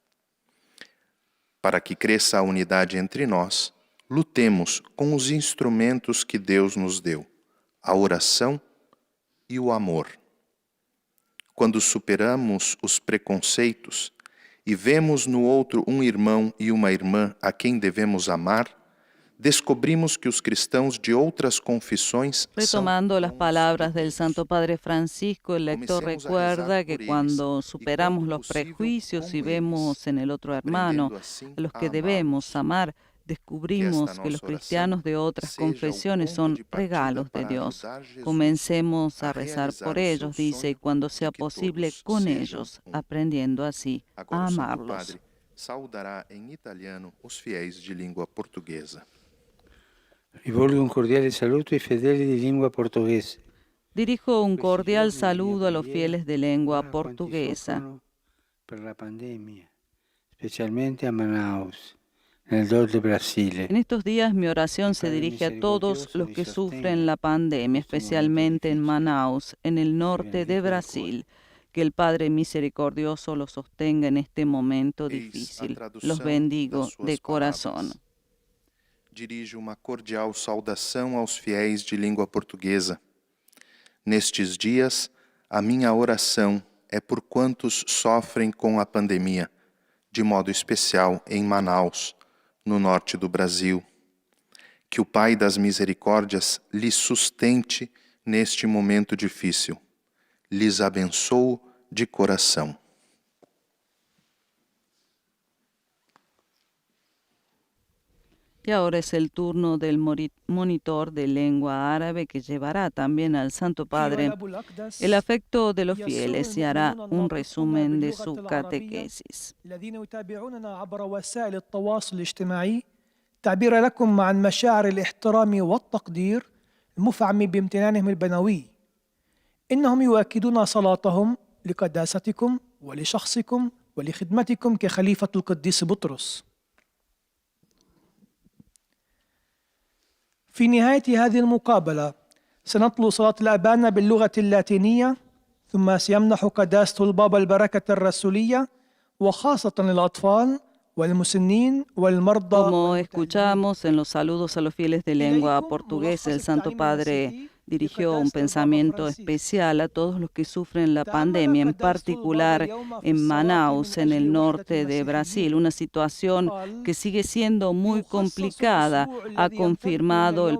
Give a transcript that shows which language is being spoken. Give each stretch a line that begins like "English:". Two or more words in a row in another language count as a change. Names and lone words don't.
Portuguese: Para que cresça a unidade entre nós, lutemos com os instrumentos que Deus nos deu, a oração e o amor. Quando superamos os preconceitos e vemos no outro um irmão e uma irmã a quem devemos amar, descobrimos que os cristãos de outras confissões
Spanish: Retomando las palabras del Santo Padre Francisco, el lector recuerda que cuando superamos los prejuicios y vemos en el otro hermano a los que debemos amar, descubrimos que los cristianos de otras confesiones son regalos de Dios. Comencemos a rezar por ellos, dice, y cuando sea posible con ellos, aprendiendo así a amarlos.
Portuguese: Saudará em italiano os fiéis de língua portuguesa.
Italian: Rivolgo un cordiale saluto ai fedeli di lingua portoghese.
Spanish: Dirijo un cordial
Italian: Questi giorni
Spanish: saludo a los
Italian: preghiera
Spanish: fieles de lengua
Italian: a quanti
Spanish: portuguesa.
Italian: soffrono per la pandemia, specialmente a Manaus, nel nord del Brasile.
Spanish: En estos días mi oración se
Italian: Padre
Spanish: dirige a todos
Italian: misericordioso,
Spanish: los
Italian: li
Spanish: que
Italian: sostenga
Spanish: sufren la pandemia, en este momento especialmente en difícil. Manaus, en el norte de
Italian: benedica il
Spanish: Brasil. Que el Padre misericordioso los sostenga en este momento
Portuguese: Eis a
Spanish: difícil.
Portuguese: tradução
Spanish: Los bendigo
Portuguese: das suas
Spanish: de corazón.
Portuguese: palavras. Dirijo uma cordial saudação aos fiéis de língua portuguesa. Nestes dias, a minha oração é por quantos sofrem com a pandemia, de modo especial em Manaus, no norte do Brasil. Que o Pai das Misericórdias lhes sustente neste momento difícil. Lhes abençoo de coração.
Spanish: Y ahora es el turno del monitor de lengua árabe que llevará también al Santo Padre el afecto de los fieles y hará un resumen de su catequesis.
Arabic: الذين يتابعوننا عبر وسائل التواصل الاجتماعي تعبير لكم عن مشاعر الاحترام والتقدير المفعم بامتنانهم البنوي. إنهم يؤكدون صلاتهم لقداستكم ولشخصكم ولخدمتكم كخليفة القديس بطرس. في نهاية هذه المقابلة سنتلو صلاة الأبانة باللغة اللاتينية، ثم سيمنح قداسة البابا البركة الرسولية وخاصة للأطفال والمسنين والمرضى.
Spanish: Como escuchamos en los saludos a los fieles de lengua portuguesa, el Santo Padre dirigió un pensamiento especial a todos los que sufren la pandemia, en particular en Manaus, en el norte de Brasil, una situación que sigue siendo muy complicada, ha confirmado el